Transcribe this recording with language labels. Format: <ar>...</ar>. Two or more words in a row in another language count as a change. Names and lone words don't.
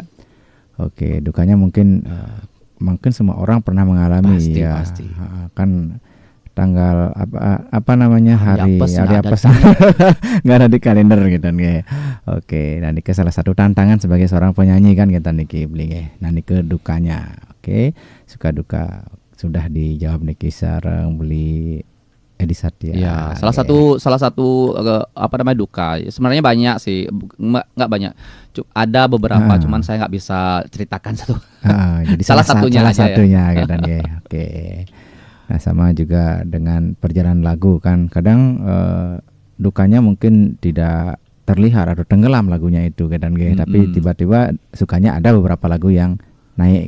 <id>Oke, dukanya mungkin semua orang pernah mengalami pasti. Kan tanggal apa namanya hari apa nggak ada di kalender gitu nih. Oke, nah ini salah satu tantangan sebagai seorang penyanyi kan kita niki beli nah niki dukanya. Oke, suka duka sudah dijawab</id> <ban>niki sareng beli</ban> <id>Edi Satya. Ya, salah satu apa namanya duka. Sebenarnya banyak sih, nggak banyak. Ada beberapa, cuman saya nggak bisa ceritakan satu. Jadi salah satunya ya. Kan, ya. Oke. Nah, sama juga dengan perjalanan lagu kan, kadang dukanya mungkin tidak terlihat atau tenggelam lagunya itu kan, tapi tiba-tiba sukanya ada beberapa lagu yang naik.</id>